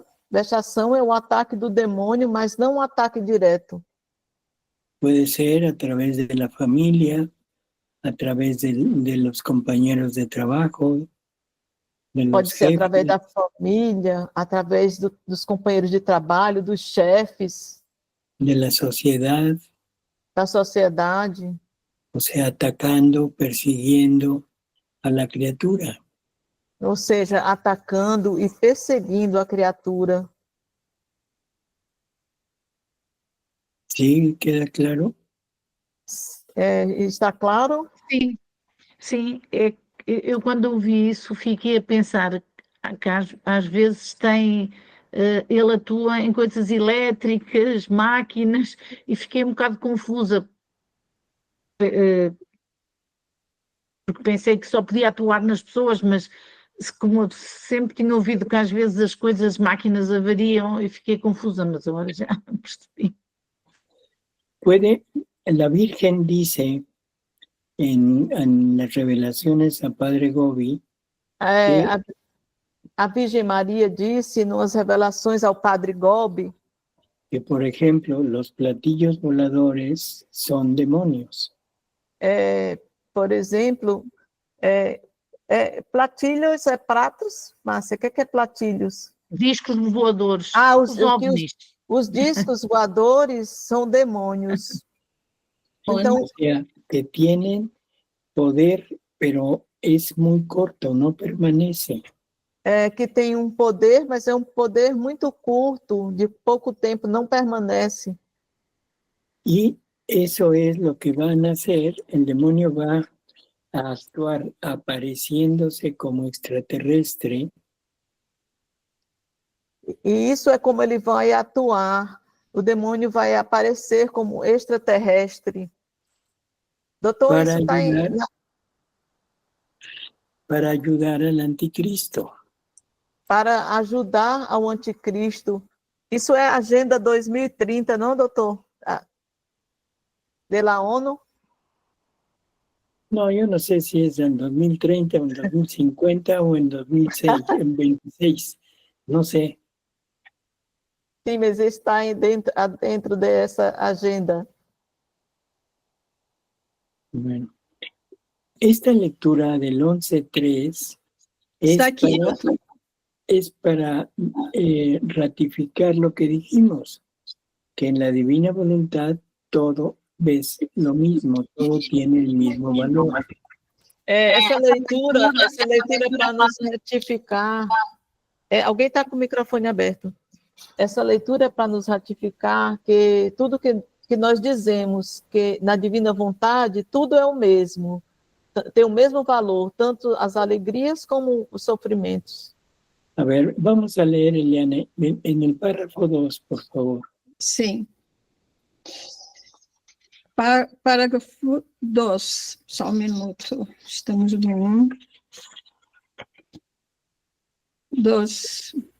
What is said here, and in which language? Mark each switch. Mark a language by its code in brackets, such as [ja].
[pt] Vexação é o ataque do demônio, mas não um ataque direto. [es] Puede ser a través de la familia, a través de los compañeros de trabajo, de los [pt] Pode ser [es] jefes, [pt] através da família, através dos companheiros de trabalho, dos chefes, [es] de la sociedad, [pt] da sociedade. [es] o sea, atacando, persiguiendo a la criatura. [pt] Ou seja, atacando e perseguindo a criatura. [es] ¿Sí? ¿Queda claro? [pt] Está claro? Sim, sim. Eu quando ouvi isso fiquei a pensar que às vezes ele atua em coisas elétricas, máquinas, e fiquei um bocado confusa, porque pensei que só podia atuar nas pessoas, mas como eu sempre tinha ouvido que às vezes as coisas, máquinas avariam, e fiquei confusa, mas agora já percebi. [es] La Virgen dice en las revelaciones a Padre Gobi, [pt] a Virgem Maria disse nas revelações ao Padre Gobi [es] que, por ejemplo, los platillos voladores son demonios. [pt] Por exemplo, platilhos é pratos, Márcia, o que é platilhos? Discos voadores, os OVNIs. Os discos voadores são demônios. Então, [es] o sea, que tienen poder, pero es muy corto, no permanece. [pt] Que tem um poder, mas é um poder muito curto, de pouco tempo, não permanece. [es] Y eso es lo que van a hacer, el demonio va a actuar apareciéndose como extraterrestre. [pt] E isso é como ele vai atuar. O demônio vai aparecer como extraterrestre. Doutor, para isso está [es] para ayudar al anticristo. [pt] Para ajudar ao anticristo. Isso é a Agenda 2030, não, doutor? [es] De la ONU? No, yo no sé si es en 2030 o en 2050 o en 2026. No sé. [pt] Sim, mas está dentro dessa agenda. [es] Bueno, esta lectura del 11.3 [pt] Está aqui, doutor. [es] es para ratificar lo que dijimos, que en la divina voluntad todo es lo mismo, todo tiene el mismo valor. [pt] Essa leitura é para nos ratificar. Alguém está com o microfone aberto. Essa leitura é para nos ratificar que tudo que nós dizemos que na divina vontade, tudo é o mesmo. Tem o mesmo valor, tanto as alegrias como os sofrimentos. [es] A ver, vamos a leer, Eliane, en el párrafo 2, por favor. [pt] Sim. Parágrafo 2, só um minuto. Estamos no 1. 2.